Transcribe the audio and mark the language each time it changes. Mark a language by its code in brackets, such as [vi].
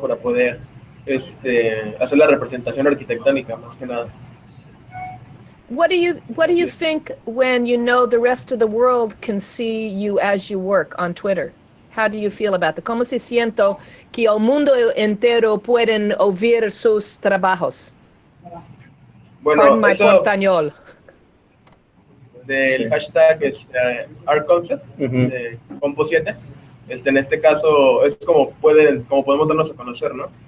[es] Para poder hacer la representación arquitectónica, más que nada. [en] What do you think when you know the rest of the world can see you as you work on Twitter? How do you feel about it? [es] ¿Cómo se siente que el mundo entero pueden oír sus trabajos? Bueno, [en] Pardon my [es] eso portañol. del hashtag art concept, Compo 7. En este caso es como podemos darnos a conocer, ¿no?